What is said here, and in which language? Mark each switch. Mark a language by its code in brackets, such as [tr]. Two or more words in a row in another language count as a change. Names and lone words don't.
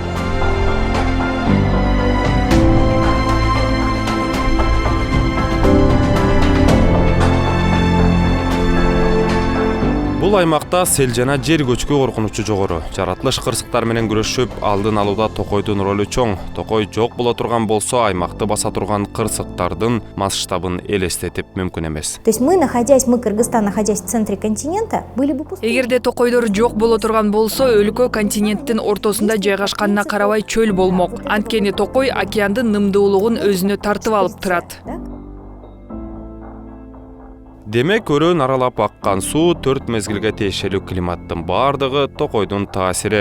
[ky] Бул аймакта сел жана жер көчкү коркунучу жогору. Жаратылыш кырсыктар менен күрөшүп, алдын алууда токойдун ролу чоң. Токой жок боло турган болсо, аймакты баса турган кырсыктардын масштабын элестетип мүмкүн эмес. [ru] То есть мы, Кыргызстан, находясь в центре континента, были бы пустыми. [ky] Эгерде токойдор жок боло турган болсо, өлкө континенттин ортосунда жайгашканына карабай чөл болмок. Анткени токой океандын нымдуулугун өзүнө тартып алып турат. Демек, өрөөн аралап аккан суу 4 мезгилге тиешелүү климаттын бардыгы токойдун таасири.